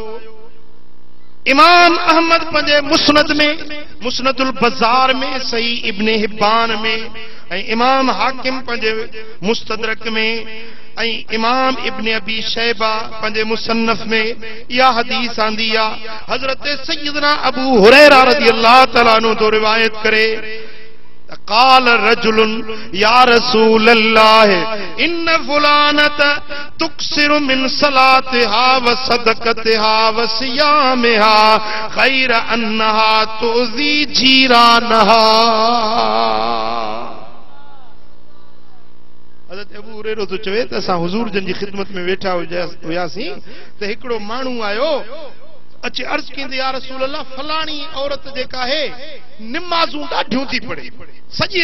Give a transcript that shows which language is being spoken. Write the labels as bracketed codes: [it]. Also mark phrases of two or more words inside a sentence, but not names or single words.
[sd] इमाम अहमद पंहिंजे मुस्नद में, मुस्नदुल बज़ार में, सही इब्ने हिब्बान में, ऐं इमाम हाकिम पंहिंजे मुस्तदरक में, ऐं इमाम इब्ने अबी शैबा पंहिंजे मुसन्नफ में इहा हदीस आंदी आहे। [ar] हज़रत सय्यदना अबू हुरैरा رضي الله تعالى عنه [sd] तो रिवायत करे, [ar] قال رجل يا رسول الله إن فلانة تكثر من صلاتها وصدقتها وصيامها غير أنها تؤذي جيرانها. [sd] हज़रत अबू हुरैरा तो चवे त असां हुज़ूर जन जी ख़िदमत में वेठा हुयासीं त हिकिड़ो माण्हू आयो, अचे अर्ज़ कंदे [ar] يا رسول الله [sd] फलाणी औरत जेका है निमाज़ूं ॾाढियूं थी पढ़े, सॼी